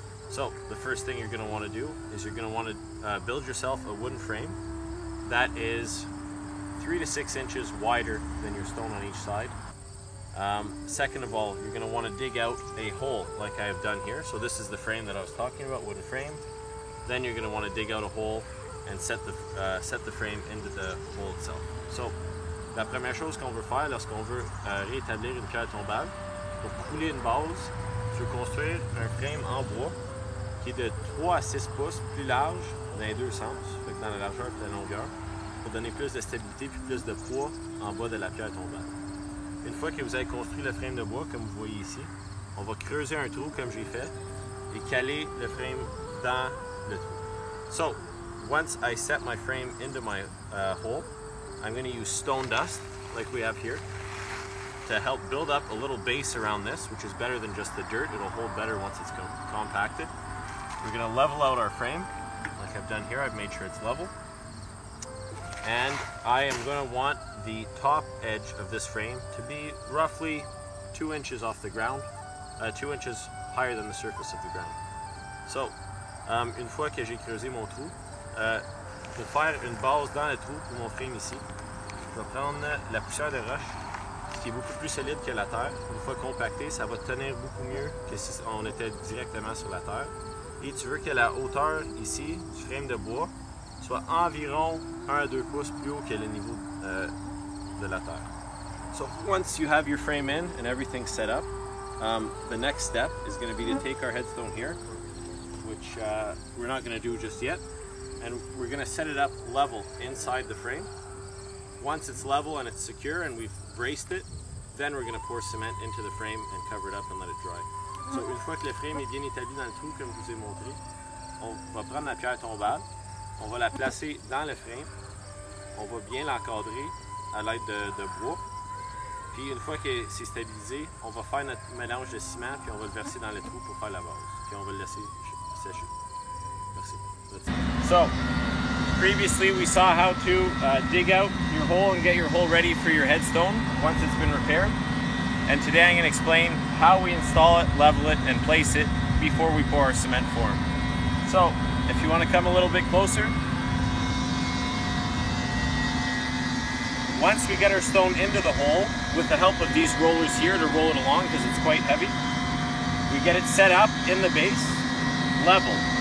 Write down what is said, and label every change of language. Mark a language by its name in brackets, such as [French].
[English] So the first thing you're going to want to do is you're going to want to build yourself a wooden frame that is 3 to 6 inches wider than your stone on each side. Second of all, you're going to want to dig out a hole like I have done here. So this is the frame that I was talking about, wooden frame. Then you're going to want to dig out a hole and set the frame into the hole itself. [French] So, la première chose qu'on veut faire lorsqu'on veut rétablir une pierre tombale, pour couler une base, tu veux construire un frame en bois qui est de 3 à 6 pouces, plus large dans les deux sens, fait que dans la largeur et la longueur, pour donner plus de stabilité puis plus de poids en bas de la pierre tombale. Une fois que vous avez construit le frame de bois, comme vous voyez ici, on va creuser un trou comme j'ai fait et caler le frame dans le trou. [English] So, once I set my frame into my hole, I'm going to use stone dust, like we have here, to help build up a little base around this, which is better than just the dirt. It'll hold better once it's compacted. We're going to level out our frame, like I've done here. I've made sure it's level. And I am going to want the top edge of this frame to be roughly 2 inches off the ground, 2 inches higher than the surface of the ground. [French] So, une fois que j'ai creusé mon trou, pour faire une base dans le trou pour mon frame ici, je vais prendre la poussière de roche, qui est beaucoup plus solide que la terre. Une fois compactée, ça va tenir beaucoup mieux que si on était directement sur la terre. Et tu veux que la hauteur ici du frame de bois soit environ 1 à 2 pouces plus haut que le niveau de la terre. [English] So once you have your frame in and everything set up, the next step is going to be to take our headstone here, which we're not going to do just yet, and we're going to set it up level inside the frame. Once it's level and it's secure and we've braced it, then we're going to pour cement into the frame and cover it up and let it dry. [French] So une fois que le frame est bien établi dans le trou comme je vous ai montré, on va prendre la pierre tombale, on va la placer dans le frame, on va bien l'encadrer à l'aide de bois, puis une fois que c'est stabilisé, on va faire notre mélange de ciment puis on va le verser dans le trou pour faire la base, puis on va le laisser sécher. Merci. [English] So, previously we saw how to dig out your hole and get your hole ready for your headstone once it's been repaired. And today I'm going to explain how we install it, level it, and place it before we pour our cement form. So, if you want to come a little bit closer, once we get our stone into the hole, with the help of these rollers here to roll it along because it's quite heavy, we get it set up in the base, level.